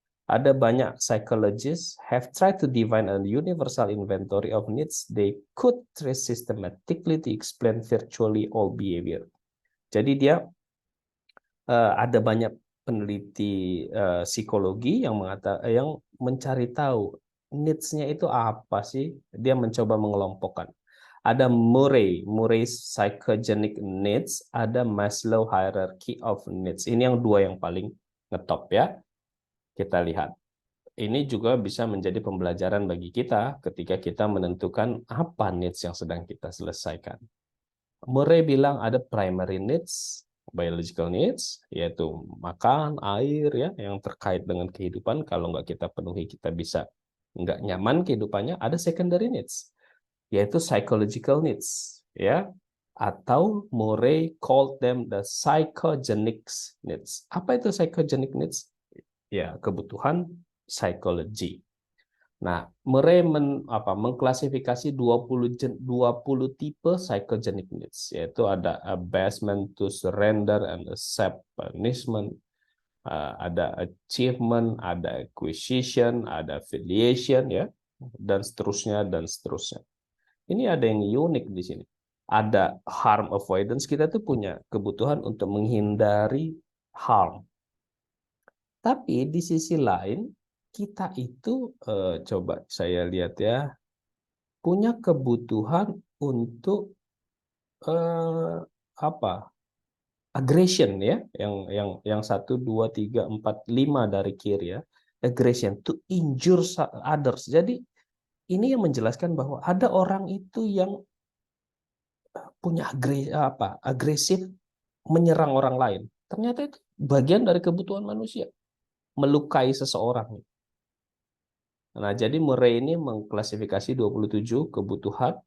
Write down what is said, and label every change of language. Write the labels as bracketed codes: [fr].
[id] Ada banyak [en] psychologists have tried to define a universal inventory of needs they could trace systematically to explain virtually all behavior. [id] Jadi dia ada banyak peneliti psikologi yang mencari tahu needs-nya itu apa sih? Dia mencoba mengelompokkan. Ada Murray's psychogenic needs, ada Maslow hierarchy of needs. Ini yang dua yang paling ngetop, ya. Kita lihat. Ini juga bisa menjadi pembelajaran bagi kita ketika kita menentukan apa needs yang sedang kita selesaikan. Murray bilang ada primary needs, biological needs, yaitu makan, air, ya, yang terkait dengan kehidupan. Kalau nggak kita penuhi, kita bisa nggak nyaman kehidupannya. Ada secondary needs, yaitu psychological needs, ya, atau [en] Murray called them the psychogenic needs. [id] Apa itu psychogenic needs? Ya, kebutuhan psikologi. Nah, Murray mengklasifikasi 20 tipe psychogenic needs, yaitu ada [en] abasement to surrender and accept punishment, [id] ada achievement, ada acquisition, ada affiliation, ya, dan seterusnya dan seterusnya. Ini ada yang unik di sini. Ada harm avoidance, kita tuh punya kebutuhan untuk menghindari harm. Tapi di sisi lain, kita itu coba saya lihat, ya, punya kebutuhan untuk apa? Aggression, ya, yang 1, 2, 3, 4, 5 dari kiri, ya. [en] Aggression to injure others. [id] Jadi ini yang menjelaskan bahwa ada orang itu yang punya agresif menyerang orang lain. Ternyata itu bagian dari kebutuhan manusia, melukai seseorang. Nah, jadi Murray ini mengklasifikasi 27 kebutuhan.